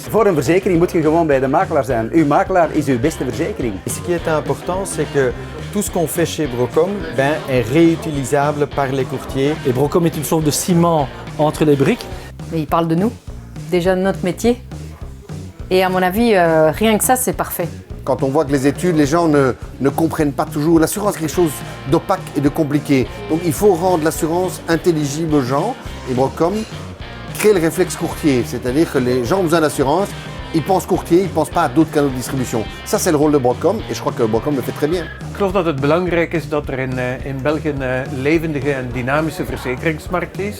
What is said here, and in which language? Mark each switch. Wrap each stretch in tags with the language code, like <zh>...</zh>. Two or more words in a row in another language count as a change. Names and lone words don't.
<nl>Voor een verzekering moet je gewoon bij de makelaar zijn. Uw makelaar is uw beste verzekering.</nl> <fr>Ce qui est important, c'est que tout ce qu'on fait chez Brocom est réutilisable par les courtiers. Et Brocom est une sorte de ciment entre les briques. Mais il parle de nous, déjà de notre métier. Et à mon avis, rien que ça, c'est parfait. Quand on voit que les études, les gens ne comprennent pas toujours. L'assurance est quelque chose d'opaque et de compliqué. Donc il faut rendre l'assurance intelligible aux gens. Et Brocom crée le réflexe courtier. C'est-à-dire que les gens ont besoin d'assurance, ils pensent courtier, ils ne pensent pas à d'autres canaux de distribution. Ça, c'est le rôle de Brocom et je crois que Brocom le fait très bien.</fr> <nl>geloof dat het belangrijk is dat er in België een levendige en dynamische verzekeringsmarkt is.</nl>